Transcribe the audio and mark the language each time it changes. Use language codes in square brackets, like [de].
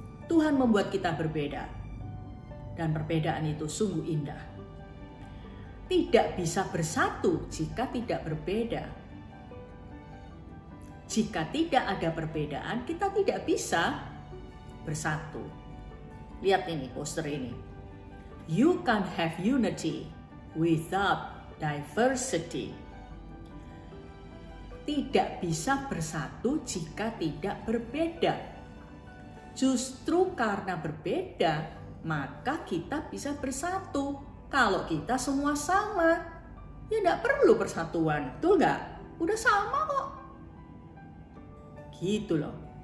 [id] Tuhan membuat kita berbeda, dan perbedaan itu sungguh indah. Tidak bisa bersatu jika tidak berbeda. Jika tidak ada perbedaan, kita tidak bisa bersatu. Lihat ini, poster ini. [en] You can't have unity without diversity. [id] Tidak bisa bersatu jika tidak berbeda. Justru karena berbeda, maka kita bisa bersatu. Kalau kita semua sama, ya tidak perlu persatuan, betul nggak? Udah sama kok. Gitu loh.